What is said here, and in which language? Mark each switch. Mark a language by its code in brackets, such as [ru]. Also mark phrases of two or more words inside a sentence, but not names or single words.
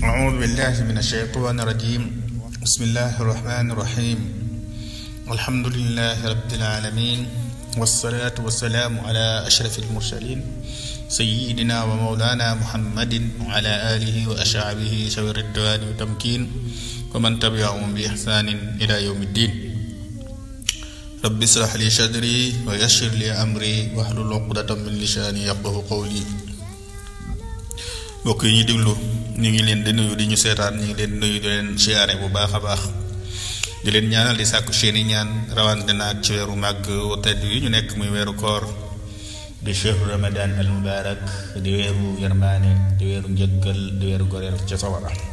[ar] أعوذ بالله من الشيطان الرجيم بسم الله الرحمن الرحيم الحمد لله رب العالمين والصلاة والسلام على أشرف المرسلين سيدنا ومولانا محمد وعلى آله وأصحابه ذوي الرضوان والتمكين ومن تبعهم بإحسان إلى يوم الدين رب اشرح لي صدري ويسر لي أمري واحلل عقدة من لساني يفقهوا قولي. [wo] mbokk yi ñu déglu ñu ngi leen di nuyu di ñu seetaan ñu ngi leen nuyu di leen siyaare bu baax a baax di leen ñaanal di sàkku seeni ñaan rawante naag ci weeru màgg wu tedd yi ñu nekk muy weeru koor di [ar] شهر رمضان المبارك [wo] di weeru yermaane di weeru njëggal di weeru goreel ca sawara